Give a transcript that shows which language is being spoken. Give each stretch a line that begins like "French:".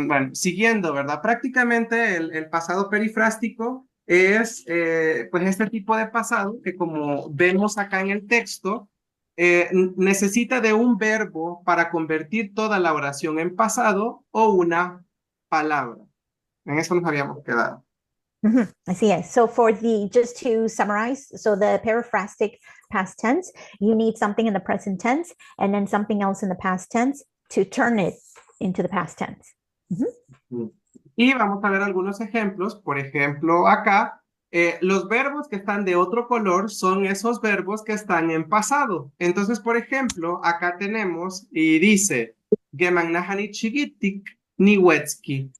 Spanish: bueno, siguiendo, ¿verdad? Prácticamente el pasado perifrástico es pues este tipo de pasado que como vemos acá en el texto, necesita de un verbo para convertir toda la oración en pasado o una palabra. En eso nos habíamos quedado. Así es.
English: So for the, just to summarize, so the periphrastic past tense, you need something in the present tense and then something else in the past tense to turn it into the past tense. Mhm. Mm.
Spanish: Y vamos a ver algunos ejemplos. Por ejemplo, acá, los verbos que están de otro color son esos verbos que están en pasado. Entonces, por ejemplo, acá tenemos y dice, Gemagnahani chigitik niwetski.